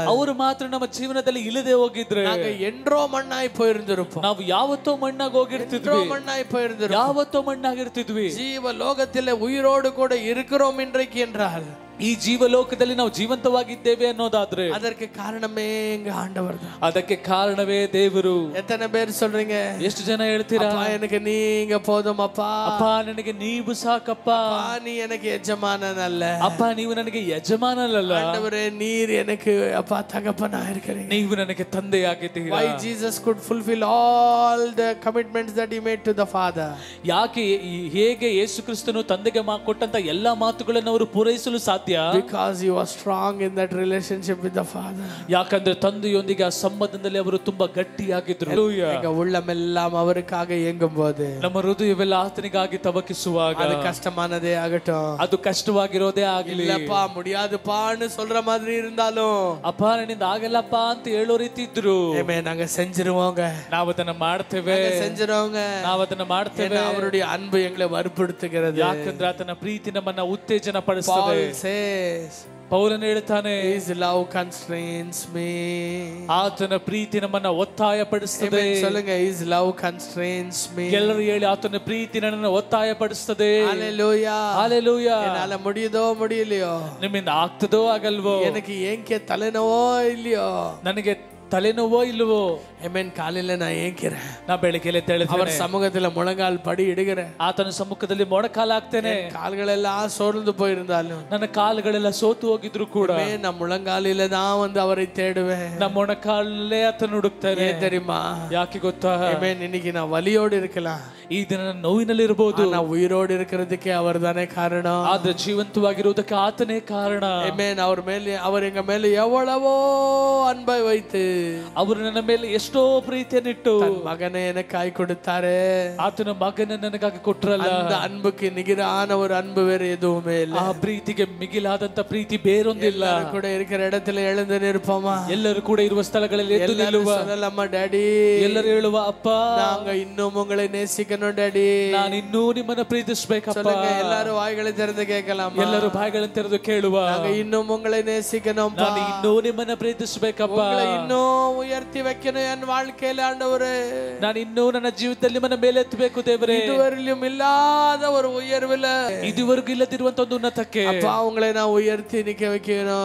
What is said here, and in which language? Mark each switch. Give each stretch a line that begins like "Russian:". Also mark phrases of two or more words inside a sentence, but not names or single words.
Kannada: ಅವರು ಮಾತ್ರ ನಮ್ಮ ಜೀವನದಲ್ಲಿ ಇಲ್ಲದೆ ಹೋಗಿದ್ರೆ
Tamil: நாங்க என்றோ மண்ணாய் போயிருந்திருப்போம்.
Kannada: ನಾವು ಯಾವತ್ತೋ ಮಣ್ಣಾಗಿ ಹೋಗಿರ್ತಿದ್ವಿ,
Tamil: மண்ணாய் போயிருந்திருப்போம்.
Kannada: ಯಾವತ್ತೋ ಮಣ್ಣಾಗಿರ್ತಿದ್ವಿ.
Tamil: ஜீவ லோகத்திலே உயிரோடு கூட இருக்கிறோம் இன்றைக்கு என்றால்
Kannada: ಈ ಜೀವಲೋಕದಲ್ಲಿ ನಾವು ಜೀವಂತವಾಗಿದ್ದೇವೆ ಅನ್ನೋದಾದ್ರೆ
Tamil: அதற்கு காரணமே எங்க ஆண்டவர் தான்.
Kannada: ಅದಕ್ಕೆ ಕಾರಣವೇ ದೇವರು.
Tamil: எத்தனை பேர் சொல்றீங்க?
Kannada: ಎಷ್ಟು ಜನ ಹೇಳ್ತೀರಾ,
Tamil: அப்பா எனக்கு நீங்க போதும் அப்பா,
Kannada: ಅಪ್ಪ ನನಗೆ ನೀವು ಸಾಕಪ್ಪ,
Tamil: நீ எனக்கு எஜமானன் அல்ல,
Kannada: ಅಪ್ಪ ನೀವು ನನಗೆ ಯಜಮಾನನಲ್ಲ,
Tamil: ஆண்டவரೇ நீர் எனக்கு அப்பா தகப்பனா இருக்கிறீங்க,
Kannada: ನೀವು ನನಗೆ ತಂದೆಯಾಗಿದ್ದೀರಾ.
English: Why Jesus could fulfill all the commitments that he made to the Father.
Kannada: ಯಾಕೆ ಹೇಗೆ ಯೇಸು ಕ್ರಿಸ್ತನು ತಂದೆಗೆ ಕೊಟ್ಟಂತ ಎಲ್ಲಾ ಮಾತುಗಳನ್ನು ಅವರು ಪೂರೈಸಲು ಸಾಧ್ಯ ಸಾಧ್ಯ.
English: Because he was strong in that relationship with the Father.
Kannada: ಯಾಕಂದ್ರೆ ತಂದೆಯೊಂದಿಗೆ ಆ ಸಂಬಂಧದಲ್ಲಿ ಅವರು ತುಂಬಾ ಗಟ್ಟಿಯಾಗಿದ್ರು.
Tamil: எங்க உள்ளமெல்லாம் அவருக்காக இயங்கும்போது,
Kannada: ನಮ್ಮ ಹೃದಯವೆಲ್ಲ ಆತನಿಗಾಗಿ ತವಕಿಸುವಾಗ,
Tamil: அது கஷ்டமானதே ஆகட்டும்,
Kannada: ಅದು ಕಷ್ಟವಾಗಿರೋದೇ ಆಗಲಿ,
Tamil: இல்லப்பா முடியாதுப்பான்னு சொல்ற மாதிரி இருந்தாலும்,
Kannada: ಅಪ್ಪ ನನ್ನಿಂದ ಆಗಲ್ಲಪ್ಪ ಅಂತ ಹೇಳೋ ರೀತಿ ಇದ್ರು,
Tamil: நாங்க செஞ்சிருவோங்க,
Kannada: ನಾವು ಅದನ್ನ ಮಾಡ್ತೇವೆ,
Tamil: செஞ்சிருவோங்க,
Kannada: ನಾವು ಅದನ್ನ ಮಾಡ್ತೇವೆ.
Tamil: அவருடைய அன்பு எங்களை வற்புறுத்துகிறது.
Kannada: ಯಾಕಂದ್ರೆ ಆತನ ಪ್ರೀತಿ ನಮ್ಮನ್ನ ಉತ್ತೇಜನ ಪಡಿಸುತ್ತದೆ. ಪೌಲನು ಹೇಳ್ತಾನೆ,
English: His love constrains me.
Kannada: ಆತನ ಪ್ರೀತಿ ನಮ್ಮನ್ನ ಒತ್ತಾಯ ಪಡಿಸುತ್ತದೆ.
Tamil: சொல்லுங்க,
English: His love constrains me.
Kannada: ಎಲ್ಲರೂ ಹೇಳಿ, ಆತನ ಪ್ರೀತಿ ನನ್ನನ್ನು ಒತ್ತಾಯ ಪಡಿಸುತ್ತದೆ. Hallelujah. Hallelujah.
Tamil: என்னால முடியுதோ முடியலையோ,
Kannada: ನಿಮ್ಮಿಂದ ಆಗ್ತದೋ ಆಗಲ್ವೋ,
Tamil: எனக்கு ஏங்க தலைநோவோ இல்லையோ,
Kannada: ನನಗೆ ತಲೆನೋವೋ ಇಲ್ವೋ,
Tamil: காலையில நான் ஏங்கிறேன்,
Kannada: நான் ಬೆಳಗ್ಗೆ
Tamil: அவர் சமூகத்துல முழங்கால் படி இடுகிறேன்,
Kannada: ಆತನ ಸಮ್ಮುಖದಲ್ಲಿ ಮೊಣಕಾಲಾಗ್ತೇನೆ.
Tamil: கால்களெல்லாம் சோர்ந்து போயிருந்தாலும்,
Kannada: ನನ್ನ ಕಾಲುಗಳೆಲ್ಲ ಸೋತು ಹೋಗಿದ್ರು ಕೂಡ,
Tamil: நான் முழங்காலில தான் வந்து அவரை தேடுவேன்,
Kannada: ನಮ್ಮ ಮೊಣಕಾಲಲ್ಲೇ ಆತನ ಹುಡುಕ್ತೇನೆ.
Tamil: தெரியுமா?
Kannada: ಯಾಕೆ ಗೊತ್ತಾ?
Tamil: இன்னைக்கு நான் வலியோடு இருக்கலாம்,
Kannada: ಈ ದಿನ ನಾನು ನೋವಿನಲ್ಲಿ ಇರಬಹುದು,
Tamil: நான் உயிரோடு இருக்கிறதுக்கே அவர் தானே காரணம்.
Kannada: ಆದ್ರೆ ಜೀವಂತವಾಗಿರುವುದಕ್ಕೆ ಆತನೇ ಕಾರಣ.
Tamil: அவர் மேல, அவர் எங்க மேல எவ்வளவோ அன்பை வைத்து,
Kannada: ಅವರು ನನ್ನ ಮೇಲೆ ಎಷ್ಟೋ ಪ್ರೀತಿಯನ್ನಿಟ್ಟು
Tamil: மகனை எனக்காய் கொடுத்தாரு.
Kannada: ಆತನ ಮಗನ ನನಗಾಗಿ ಕೊಟ್ರಲ್ಲ.
Tamil: அந்த அன்புக்கு நிகரான ஒரு அன்பு வேற எதுவுமே இல்ல.
Kannada: ಆ ಪ್ರೀತಿಗೆ ಮಿಗಿಲಾದಂತ ಪ್ರೀತಿ ಬೇರೊಂದಿಲ್ಲ.
Tamil: கூட இருக்கிற இடத்துல எழுந்து நிற்போமா?
Kannada: ಎಲ್ಲರೂ ಕೂಡ ಇರುವ ಸ್ಥಳಗಳಲ್ಲಿ ಎದ್ದು ನಿಲ್ಲುವ.
Tamil: சொல்லலாமா, டாடி?
Kannada: ಎಲ್ಲರೂ ಹೇಳುವ, ಅಪ್ಪ
Tamil: நாங்க இன்னும் உங்களை நேசிக்கணும் டாடி,
Kannada: ನಾನು ಇನ್ನೂ ನಿಮ್ಮನ್ನ ಪ್ರೀತಿಸಬೇಕಪ್ಪ.
Tamil: எல்லாரும் வாய்களை திறந்து கேட்கலாம்,
Kannada: ಎಲ್ಲರೂ ಬಾಯಿಗಳನ್ನು ತೆರೆದು ಕೇಳುವ,
Tamil: நாங்க இன்னும் உங்களை நேசிக்கணும்,
Kannada: ನಾನು ಇನ್ನೂ ನಿಮ್ಮನ್ನ ಪ್ರೀತಿಸಬೇಕಪ್ಪ,
Tamil: இன்னும் உயர்த்தி வைக்கணும் என் வாழ்க்கையில ஆண்டவரே,
Kannada: ನಾನು ಇನ್ನೂ ನನ್ನ ಜೀವಿತದಲ್ಲಿ ನಿಮ್ಮನ್ನ ಮೇಲೆ ಎತ್ತಬೇಕು ದೇವರೇ.
Tamil: இதுவரையிலும் இல்லாத ஒரு உயர்வுல,
Kannada: ಇದುವರೆಗೂ ಇಲ್ಲದಿರುವಂತ ಒಂದು ಉನ್ನತಕ್ಕೆ
Tamil: அப்பா உங்களை நான் உயர்த்தி நிக்க வைக்கணும்.